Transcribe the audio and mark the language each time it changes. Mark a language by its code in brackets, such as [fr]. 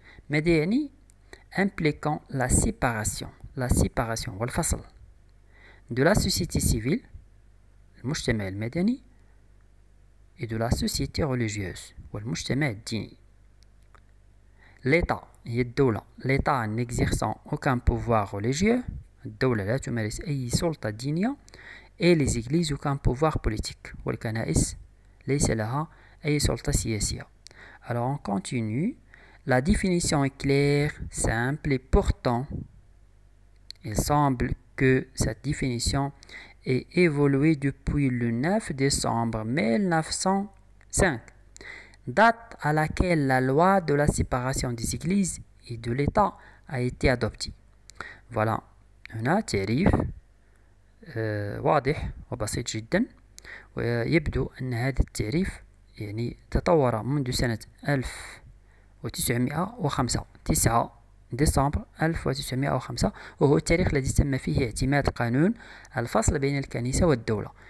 [ar] ماذا يعني؟ [fr] impliquant la séparation [ar] والفصل [fr] de la société civile [ar] المجتمع المدني [fr] et de la société religieuse [ar] والمجتمع الديني. l'État هي الدولة، [fr] l'État n'exerçant aucun pouvoir religieux، [ar] الدولة لا تمارس أي سلطة دينية، [fr] et les églises aucun pouvoir politique، [ar] والكنائس ليس لها أي سلطة سياسية. [fr] Alors on continue. La définition est claire, simple et pourtant, il semble que cette définition ait évolué depuis le 9 décembre 1905, date à laquelle la loi de la séparation des églises et de l'État a été adoptée. [ar] Voilà, هنا تعريف واضح وبسيط جدا، ويبدو أن هذا التعريف يعني تطور منذ سنة 1905 9 ديسمبر 1905، وهو التاريخ الذي تم فيه اعتماد قانون الفصل بين الكنيسة والدولة.